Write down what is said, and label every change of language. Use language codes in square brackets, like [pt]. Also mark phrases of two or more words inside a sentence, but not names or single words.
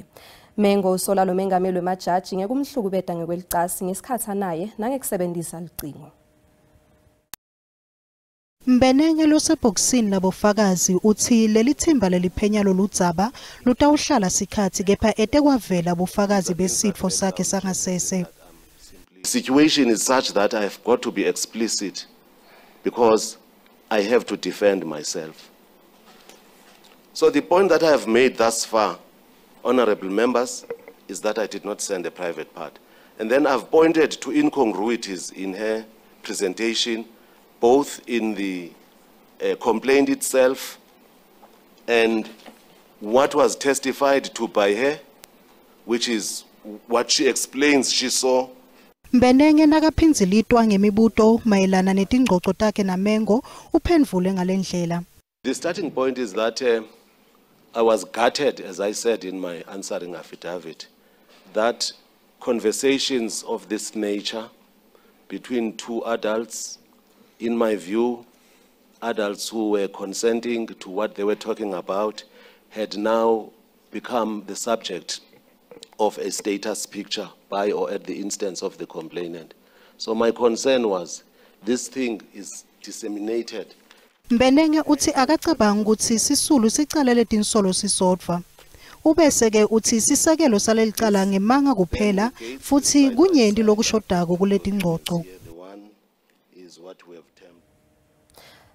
[ss] Mengo usola lo mengameli wemajaji ngekumhlukubeta ngekwelicasi ngesikhathi naye nangekusebenzisa licingo. Mbenenge losebhokisini labofakazi uthi leli thimba leliphenya loludzaba lutawuhlala sikhathi kepha etekwavela bofakazi besitfo sakhe sangasese. [en] The situation is such that I have got to be explicit because I have to defend myself. So the point that I have made thus far, honorable members, is that I did not send a private part. And then I've pointed to incongruities in her presentation, both in the complaint itself and what was testified to by her, which is what she explains she saw. [ss] Mbenenge nakaphinzilitwa ngemibuto mayelana netingxoxo takhe naMengo uphendvule ngalendlela. [en] The starting point is that I was gutted, as I said in my answering affidavit, that conversations of this nature between two adults, in my view, adults who were consenting to what they were talking about, had now become the subject of a status picture by or at the instance of the complainant. So my concern was this thing is disseminated. [ss] Mbenenge uthi akacabanga ukuthi sisulu sicalele tinsolo sisodwa. Ubese ke uthi sisakelo salelicala ngemanga kuphela futhi kunyenti lokushodako kuleti ngxoxo.